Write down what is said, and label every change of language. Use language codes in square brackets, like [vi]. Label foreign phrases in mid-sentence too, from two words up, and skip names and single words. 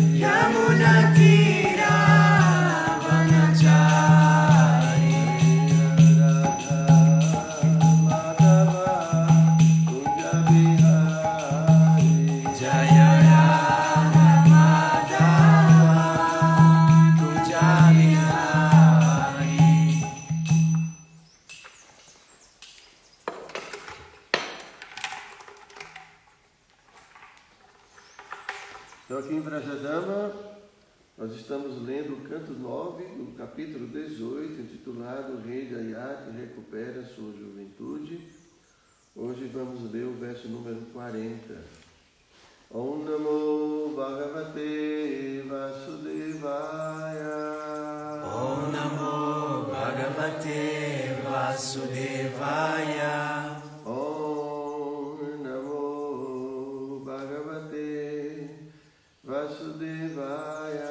[sa] Yamuna Tira Vanachari. Radha Madhava Kunja Bihari. Jaya Radha Madhava Kunja Bihari. [pt] Então aqui em Vrajadama nós estamos lendo o canto 9 do capítulo 18, intitulado O Rei Jayati Recupera Sua Juventude. Hoje vamos ler o verso número 40. [sa] Om Namo Bhagavate Vasudevaya. Om Namo Bhagavate Vasudevaya. Om Namo Bhagavate Vasudevaya.